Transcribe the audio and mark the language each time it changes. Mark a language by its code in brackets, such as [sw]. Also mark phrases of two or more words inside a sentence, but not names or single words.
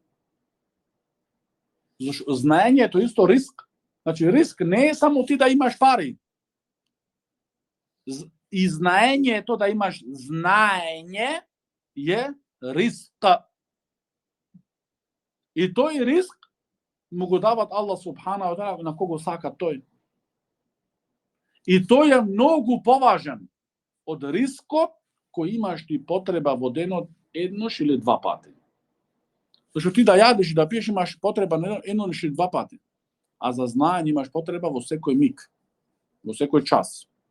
[mk] Зашто знаењето исто риск. Значи риск не е само ти да имаш пари. И знаењето да имаш знаење е риск. И тој риск му го дават Аллах [ar] سبحانه وتعالى [mk] на кого сака тој. И тој е многу поважен од рискот кој имаш ти потреба во денот еднош или два пати. Зашто ти да јадеш и да пиеш имаш потреба еднош или два пати. А за знаење имаш потреба во секој миг, во секој час.